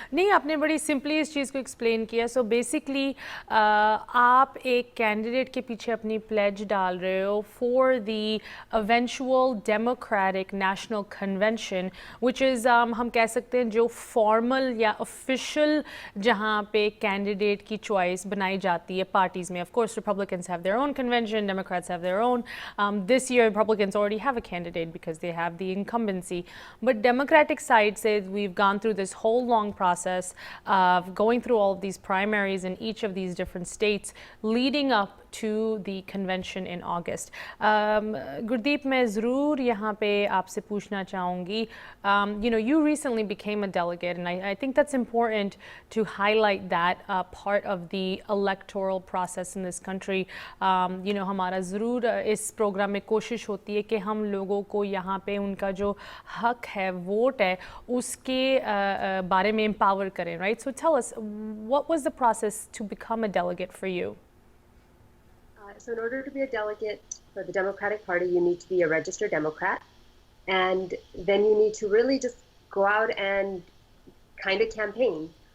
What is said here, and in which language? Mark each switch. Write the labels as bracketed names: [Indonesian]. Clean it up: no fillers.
[Hindi] नहीं, आपने बड़ी सिंपली इस चीज़ को एक्सप्लेन किया. [English] so basically [Hindi] आप एक कैंडिडेट के पीछे अपनी प्लेज डाल रहे हो [English] for the eventual Democratic National Convention, which is [Hindi] हम कह सकते हैं जो फॉर्मल या ऑफिशियल जहाँ पे कैंडिडेट की चॉइस बनाई जाती है पार्टीज़ में. [English] Of course Republicans have their own convention, Democrats have their own. This year Republicans already have a candidate because they have the incumbency, but [Hindi] democratic side से [English] We've gone through this whole long process of going through all of these primaries in each of these different states leading up to the convention in August. Gurdeep, [Hindi] मैं ज़रूर यहाँ पे आपसे पूछना चाहूँगी, [English] you recently became a delegate, and I think that's important to highlight that part of the electoral process in this country. [Hindi] हमारा ज़रूर इस प्रोग्राम में कोशिश होती है कि हम लोगों को यहाँ पे उनका जो हक है, वोट है, उसके बारे में empower करें, right? [English] So tell us, what was the process to become a delegate for you? So in order to be a delegate for the Democratic Party, you need to be a registered Democrat. And then you need to really just go out and kind of campaign.